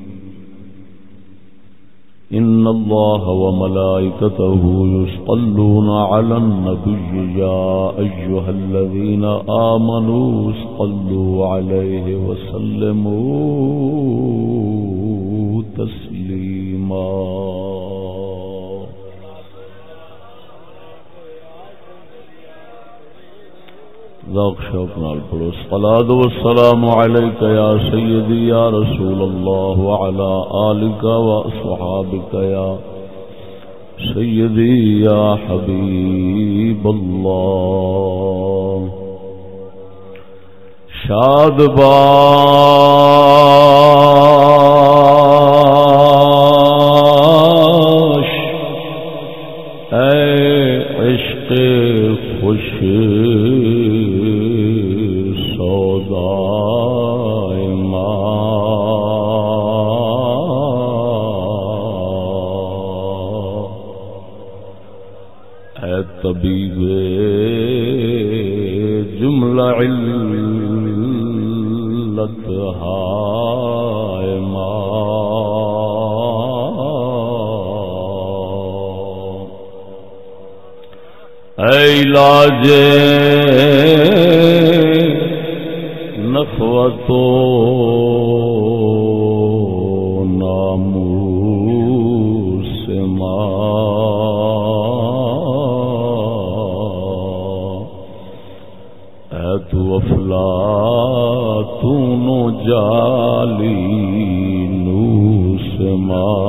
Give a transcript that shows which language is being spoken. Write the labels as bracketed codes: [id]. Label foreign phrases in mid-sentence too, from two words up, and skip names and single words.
[ar] إن الله وملائكته يصلون على النبي يا أيها الذين آمنوا صلوا عليه وسلموا تسليما [pa] ذوق شوق نال پڑھو [ar] الصلاة والسلام عليك يا سيدي يا رسول الله وعلى آلك وأصحابك يا سيدي يا حبيب الله [fa] شاد باش اے عشق خوش طبیب جملہ علت ہائے ما اے علاج نفوت و ناموس ما افلاطون جالینوس ما